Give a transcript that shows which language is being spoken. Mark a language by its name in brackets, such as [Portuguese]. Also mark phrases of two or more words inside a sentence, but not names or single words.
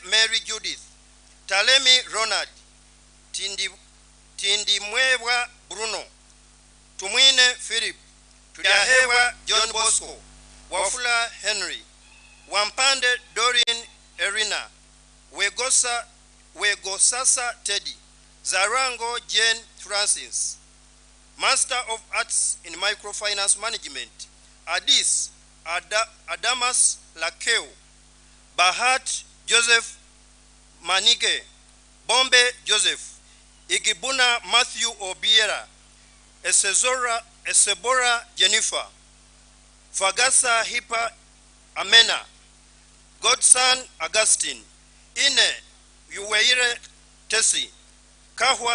[English] Mary Judith, Talemi Ronald, Tindimwewa Bruno, Tumwine Philip, Tuliahewa John Bosco, Wafula Henry, Wampande Doreen Erina, Wegosasa Teddy, Zarango Jane Francis, Master of Arts in Microfinance Management, Adis Adamas Lakeu, Bahat Joseph Manige, Bombe Joseph, Igibuna Matthew Obiera, Esebora Jennifer, Fagasa Hipa Amena, Godson Augustine, Ine Yuweire Tesi, Kahwa